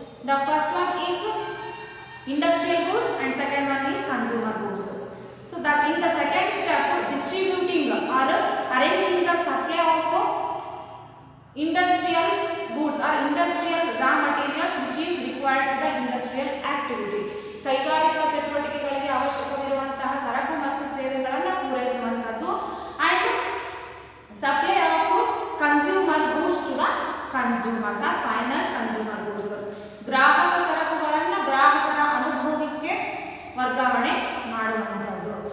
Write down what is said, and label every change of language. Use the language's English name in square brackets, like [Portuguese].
[English] The first one is industrial goods and second one is consumer goods. So that in the second step, distributing or arranging the supply of industrial goods or industrial raw materials which is required to the industrial activity. [Kannada] ಕೈಗಾರಿಕಾ ಚಟುವಟಿಕೆಗಳಿಗೆ ಅವಶ್ಯಕವಿರುವಂತಹ ಸರಕು ಮತ್ತು ಸೇವೆಗಳನ್ನು ಪೂರೈಸುವಂಥದ್ದು. [English] And supply of consumer goods to the consumers or final consumer goods. [Kannada] ಗ್ರಾಹಕ ಸರಕುಗಳನ್ನು ಗ್ರಾಹಕರ ಅನುಭೋಗಕ್ಕೆ ವರ್ಗಾವಣೆ ಮಾಡುವಂಥದ್ದು.